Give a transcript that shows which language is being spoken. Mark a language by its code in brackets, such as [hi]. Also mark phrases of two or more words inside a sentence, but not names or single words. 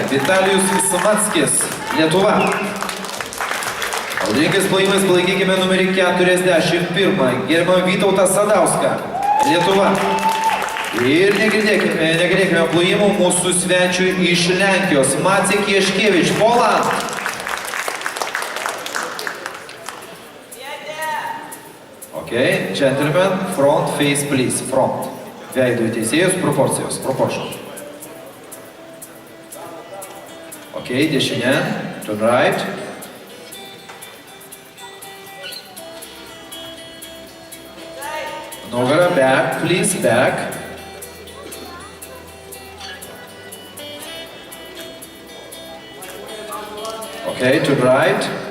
[lt] Vitalijus Smackis, Lietuva. Audringais plojimais palaikykime numerį 41. Gerbiamą Vytautą Sadauską, Lietuva. Ir negirdėkime plojimų mūsų svečių iš Lenkijos. [en] Macek Jaškevič, Poland. Okay, gentlemen, front face please, front. [lt] Veido į teisėjus, proporcijos, proportion. Okay, dešinė, [en] turn right. Nugara, back, please, back. Okay, turn right.